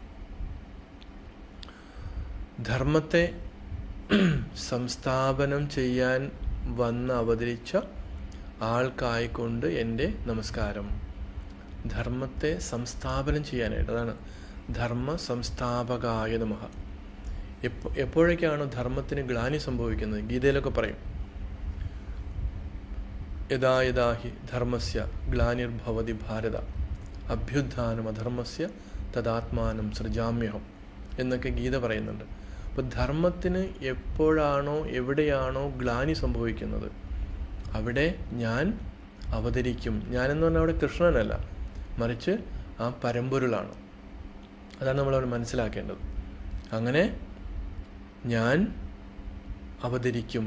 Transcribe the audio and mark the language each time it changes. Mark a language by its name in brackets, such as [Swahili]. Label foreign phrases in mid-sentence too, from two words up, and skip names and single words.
[Malayalam] ധർമ്മത്തെ സംസ്ഥാപനം ചെയ്യാൻ വന്ന് അവതരിച്ച ആൾക്കായിക്കൊണ്ട് എൻ്റെ നമസ്കാരം. ധർമ്മത്തെ സംസ്ഥാപനം ചെയ്യാനായിട്ട്, അതാണ് [Sanskrit] ധർമ്മ സംസ്ഥാപകായ നമഃ. [Malayalam] എപ്പോഴൊക്കെയാണോ ധർമ്മത്തിന് ഗ്ലാനി സംഭവിക്കുന്നത്, ഗീതയിലൊക്കെ പറയും, [Sanskrit] യഥാ യഥാ ഹി ധർമ്മസ്യ ഗ്ലാനിർഭവതി ഭാരത അഭ്യുത്ഥാനം അധർമ്മസ്യ തദാത്മാനം സൃജാമ്യഹം [Malayalam] എന്നൊക്കെ ഗീത പറയുന്നുണ്ട്. അപ്പോൾ ധർമ്മത്തിന് എപ്പോഴാണോ എവിടെയാണോ ഗ്ലാനി സംഭവിക്കുന്നത് അവിടെ ഞാൻ അവതരിക്കും. ഞാനെന്ന് പറഞ്ഞാൽ അവിടെ കൃഷ്ണനല്ല, മറിച്ച് ആ പരമ്പൊരുളാണ്. അതാണ് നമ്മളവിടെ മനസ്സിലാക്കേണ്ടത്. അങ്ങനെ ഞാൻ അവതരിക്കും.